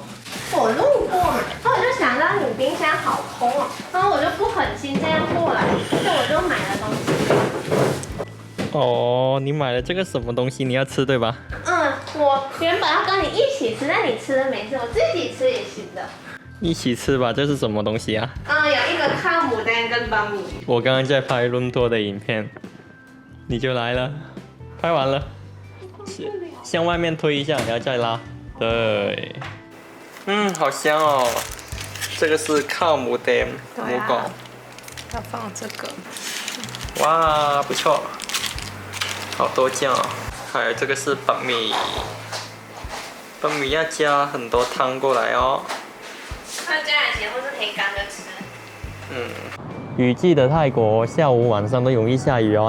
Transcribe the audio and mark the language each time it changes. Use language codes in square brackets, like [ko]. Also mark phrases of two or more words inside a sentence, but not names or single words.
[zh] 我路过嘛，然后我就想到你冰箱好空哦，然后我就不狠心这样过来，所以我就买了东西。哦，你买了这个什么东西？你要吃对吧？我原本要跟你一起吃，但你吃了没事，我自己吃也行的。一起吃吧，这是什么东西啊？有一个 [th] ข้าวหมูแดง [zh] 跟 [vi] banh mi。 [zh] 我刚刚在拍伦多的影片，你就来了，拍完了，向外面推一下，然后再拉，对。好香哦！这个是 [th] ข้าวหมูแดงหมูกรอบ。 [zh] 要放这个。哇，不错，好多酱哦。还有这个是 [vi] banh mi， banh mi [zh] 要加很多汤过来哦。那加点钱或是可以干着吃。雨季的泰国下午晚上都容易下雨哦。